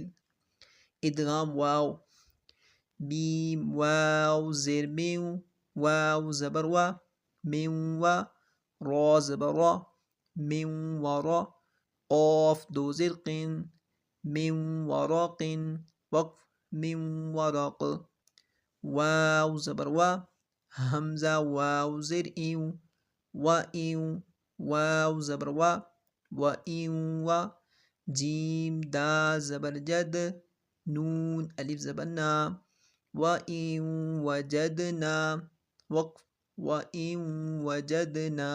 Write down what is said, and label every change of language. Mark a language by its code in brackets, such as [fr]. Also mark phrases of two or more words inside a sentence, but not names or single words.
[ur] ادغام واو، میم واو زیر میو، واو زبر وا، من وا، را زبر را، من ورا، قاف دو زیر قن، من ورق، وقف، من ورق۔ واو زبر وا، حمزہ واو زیر ایو، و ایو، واو زبر وا، و ایو وا، جیم دال زبر جد، نون الف زبر نا، و ایو وجدنا، وقف، و ایو وجدنا۔